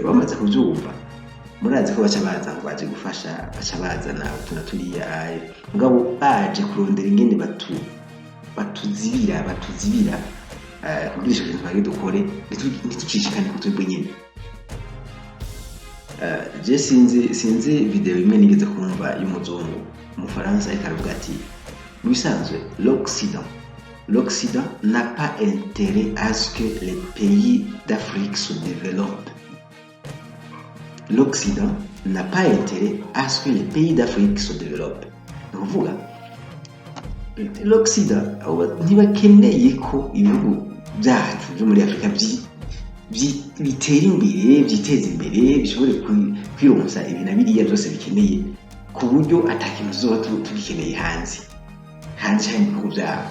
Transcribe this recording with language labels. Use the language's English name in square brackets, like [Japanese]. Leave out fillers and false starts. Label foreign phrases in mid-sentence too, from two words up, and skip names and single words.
[Rundi] Bamaze kubyumva, murazi ko baca baza ngo baje gufasha, baca bazana utuna turiya, mugabo baje kurondera ingene batuzibira kugira ico kintu twage dukore ntitucishikane ku twebwe nyene. Je sinzi video imwe nigeze kumva y'umuzungu umufaransa ariko aravuga ati mu bisanzwe [French] l'Occident n'a pas intérêt à ce que les pays d'Afrique se développent. L'Occident n'a pas intérêt à ce que les pays d'Afrique se développent. [Rundi] Ni ukuvuga l'Occident ntibakeneye ko ibihugu byacu byo muri Afurika bitera imbere byiteza imbere bishobore kwironsa ibintu biriya byose bikeneye ku buryo atakintu tuzoba tubikeneye hanze hari ibihugu byabo.